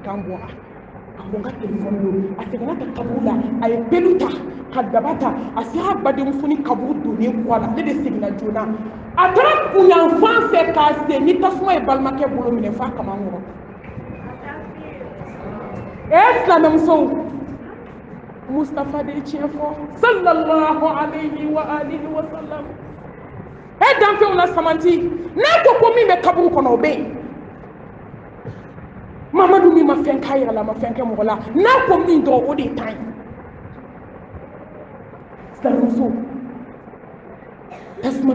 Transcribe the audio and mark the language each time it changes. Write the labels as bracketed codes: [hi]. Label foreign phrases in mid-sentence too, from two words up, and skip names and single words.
[bm] kan bɔra a ko n ka téléphone don a seginna ka kaburu la a ye pelu ta ka daba ta a sera badenmuso ni kaburu donnen kɔ a la ne de seginna joona a taara kunyanfan fɛ k'a se ni tasuma ye balimakɛ bolo minɛ f'a kama kɔrɔ silamɛmusow Mustafa de tiɲɛ fɔ [ar] صلى الله عليه وعلى آله وسلم [bm] danfɛnw la samanti n'a ko ko min bɛ kaburu kɔnɔ o bɛ yen Mamadu min ma fɛn k'a yɛrɛ la ma fɛn kɛ mɔgɔ la n'a ko min dɔrɔn o de ye tan ye silamɛmuso tasuma